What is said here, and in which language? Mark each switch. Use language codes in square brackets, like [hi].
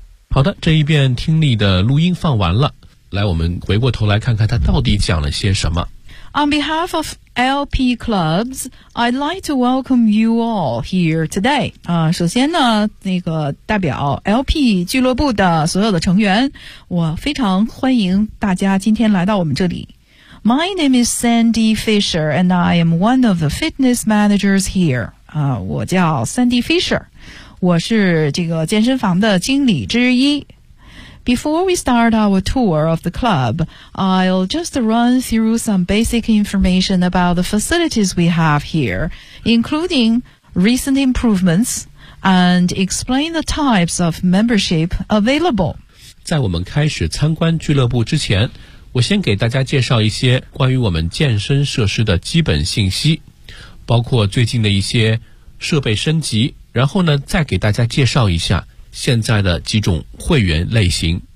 [zh] 好的，这一遍听力的录音放完了，来我们回过头来看看他到底讲了些什么。 [en] On behalf of LP Clubs, I'd like to welcome you all here today. [zh] 首先呢，那个代表 LP 俱乐部的所有的成员，我非常欢迎大家今天来到我们这里。 [en] My name is Sandy Fisher and I am one of the fitness managers here. [zh] 我叫 Sandy Fisher，我是这个健身房的经理之一。 [en] Before we start our tour of the club, I'll just run through some basic information about the facilities we have here, including recent improvements, and explain the types of membership available. [zh] 在我们开始参观俱乐部之前，我先给大家介绍一些关于我们健身设施的基本信息，包括最近的一些设备升级，然后呢再给大家介绍一下现在的几种会员类型。